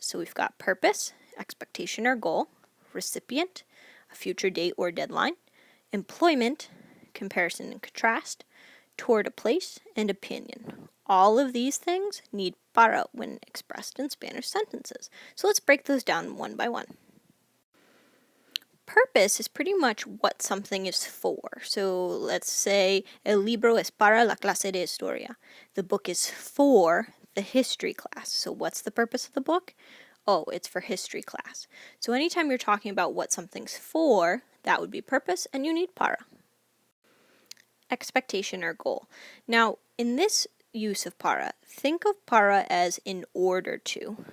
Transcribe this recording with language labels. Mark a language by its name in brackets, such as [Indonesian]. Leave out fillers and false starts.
[English] So we've got purpose, expectation or goal, recipient, a future date or deadline, employment, comparison and contrast, toward a place, and opinion. All of these things need para when expressed in Spanish sentences. So let's break those down one by one. Purpose is pretty much what something is for. So let's say [Spanish] el libro es para la clase de historia. [English] The book is for the history class. So what's the purpose of the book? Oh, it's for history class. So anytime you're talking about what something's for, that would be purpose, and you need para. Expectation or goal. Now, in this use of para, think of para as in order to.